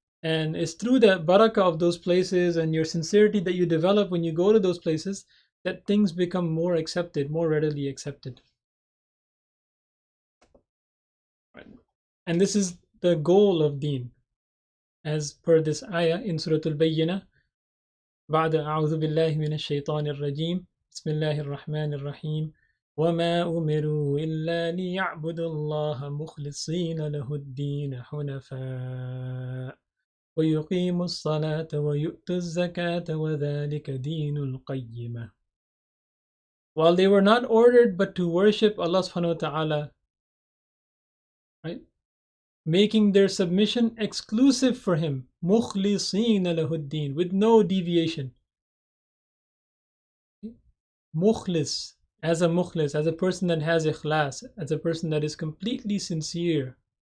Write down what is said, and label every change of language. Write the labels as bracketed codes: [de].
[en] And it's through the barakah of those places and your sincerity that you develop when you go to those places that things become more accepted, more readily accepted. Right. And this is the goal of deen, as per this ayah in Surah Al-Bayyinah. [ar] بعد أعوذ بالله من الشيطان الرجيم بسم الله الرحمن الرحيم وما أمروا إلا ليعبدوا الله مخلصين له الدين حنفاء ويقيموا الصلاة ويؤتوا الزكاة وذلك دين القيمة. [en] While they were not ordered but to worship Allah subhanahu wa ta'ala, right, making their submission exclusive for Him, [ar] مخلصين له الدين, [en] with no deviation. Mukhlis, as a person that has ikhlas, as a person that is completely sincere.